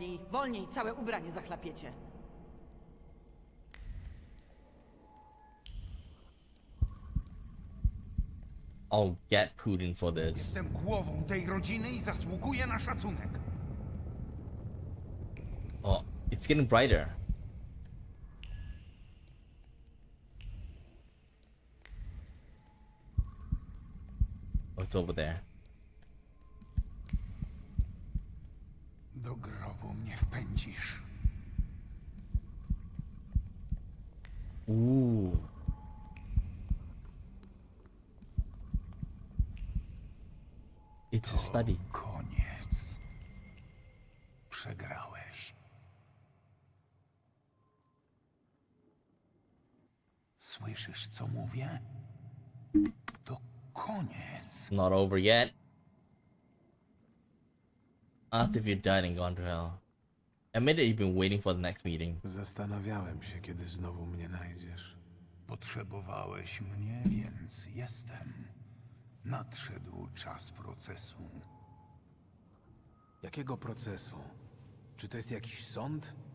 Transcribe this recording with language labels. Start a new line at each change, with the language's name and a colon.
Polish: Wolniej, całe ubranie zachlapiecie.
English: I'll get Putin for this.
Polish: Jestem głową tej rodziny i zasługuję na szacunek.
English: Oh, it's getting brighter. Oh, it's over there.
Polish: Do grobu mnie wpędzisz. Ooh.
English: It's a study.
Polish: Koniec. Przegrałeś. Słyszysz, co mówię? To koniec.
English: Not over yet. After you're died and gone to hell. Admit that you've been waiting for the next meeting.
Polish: Zastanawiałem się, kiedy znowu mnie znajdziesz. Potrzebowałeś mnie, więc jestem. Nadszedł czas procesu. Jakiego procesu? Czy to jest jakiś sąd?